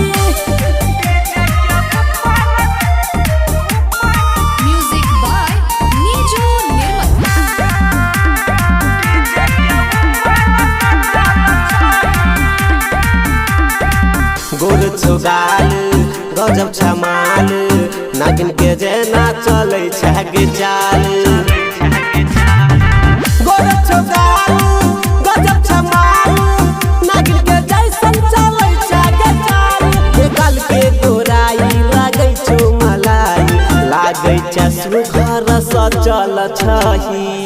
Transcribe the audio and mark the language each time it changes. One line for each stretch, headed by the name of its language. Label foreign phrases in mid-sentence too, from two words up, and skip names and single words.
English: Music by Niju Nirmal.
Maithili: गोर छुगाल गजब छमाल नागिन के जेना चलै छै गे चाल गोर छुगाल गजब छमाल नागिन के जैसन चलै छै गे चाल ए काल के गोराई लागै छौ मलाई लागै छै सुघर स चल छही